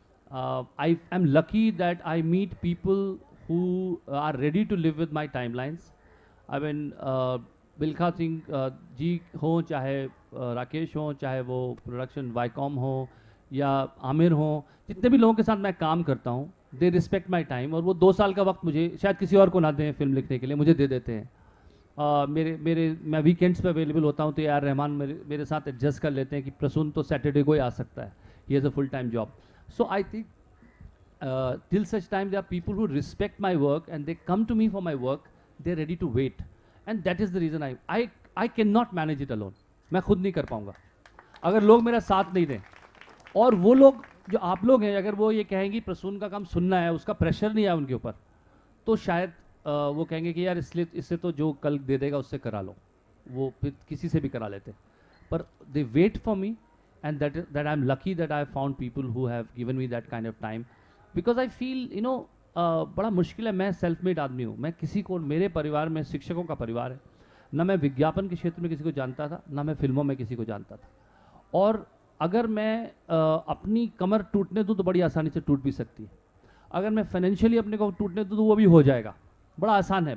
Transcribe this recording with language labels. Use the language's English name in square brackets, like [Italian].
[English] I am lucky that I meet people who are ready to live with my timelines. I mean, [Hindi] बिल्खा Singh ji हों, चाहे राकेश हों, चाहे वो production Viacom हो या आमिर हों, जितने भी लोगों के साथ मैं काम करता हूँ, [English] They respect my time. [Hindi] और वो 2 साल का वक्त मुझे शायद किसी और को ना दें फिल्म लिखने के लिए, मुझे दे देते हैं. मैं वीकेंड्स पे अवेलेबल होता हूँ तो यार रहमान मेरे साथ एडजस्ट कर लेते हैं कि प्रसून तो सैटरडे को ही आ सकता है, [English] He has a full time job. So I think till such time there are people who respect my work and they come to me for my work. They're ready to wait, and that is the reason I cannot manage it alone. [Hindi] मैं खुद नहीं कर पाऊँगा अगर लोग मेरा साथ नहीं दें. और वो लोग जो आप लोग हैं, अगर वो ये कहेंगे प्रसून का काम सुनना है, उसका प्रेशर नहीं है उनके ऊपर, तो शायद वो कहेंगे कि यार इससे तो जो कल दे देगा उससे करा लो. वो फिर किसी से भी करा लेते. [English] पर they wait for me. And that I'm lucky that I have found people who have given me that kind of time, because I feel [Hindi] बड़ा मुश्किल है. मैं सेल्फ मेड आदमी हूँ. मैं किसी को, मेरे परिवार में शिक्षकों का परिवार है, ना मैं विज्ञापन के क्षेत्र में किसी को जानता था, ना मैं फिल्मों में किसी को जानता था. और अगर मैं अपनी कमर टूटने दूँ तो बड़ी आसानी से टूट भी सकती है. अगर मैं फाइनेंशियली अपने को टूटने दूँ तो वो भी हो जाएगा. बड़ा आसान है.